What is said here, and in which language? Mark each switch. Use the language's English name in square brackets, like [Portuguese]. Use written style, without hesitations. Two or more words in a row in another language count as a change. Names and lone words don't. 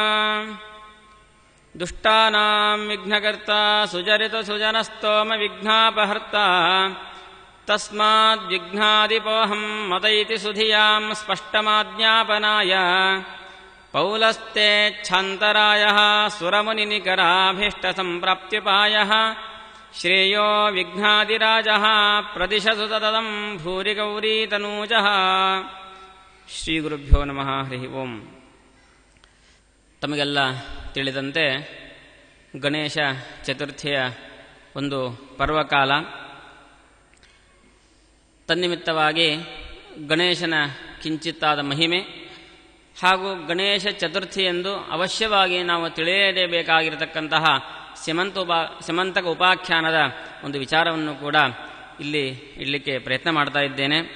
[Sanskrit] दुष्टानाम् विघ्नकर्ता सुजरितसुजनस्तोमविघ्नापहर्ता तस्माद्विघ्नादिपोऽहम् मत इति सुधियाम् स्पष्टमाज्ञापनाय पौलस्तेच्छान्तरायः सुरमुनिनिकराभीष्टसम्प्राप्त्युपायः श्रेयो विघ्नादिराजः प्रदिशतु तदम् भूरि गौरीतनूजः। ಶ್ರೀಗುರುಭ್ಯೋ ನಮಃ. ಹರಿ ಓಂ. [Kannada] ತಮಗೆಲ್ಲ ತಿಳಿದಂತೆ ಗಣೇಶ ಚತುರ್ಥಿಯ ಒಂದು ಪರ್ವಕಾಲ. ತನ್ನಿಮಿತ್ತವಾಗಿ ಗಣೇಶನ ಕಿಂಚಿತ್ತಾದ ಮಹಿಮೆ ಹಾಗೂ ಗಣೇಶ ಚತುರ್ಥಿ ಎಂದು ಅವಶ್ಯವಾಗಿ ನಾವು ತಿಳಿಯಲೇಬೇಕಾಗಿರತಕ್ಕಂತಹ ಸ್ಯಮಂತಕ ಉಪಾಖ್ಯಾನದ ಒಂದು ವಿಚಾರವನ್ನು ಕೂಡ ಇಲ್ಲಿ ಇಡಲಿಕ್ಕೆ ಪ್ರಯತ್ನ ಮಾಡ್ತಾ ಇದ್ದೇನೆ.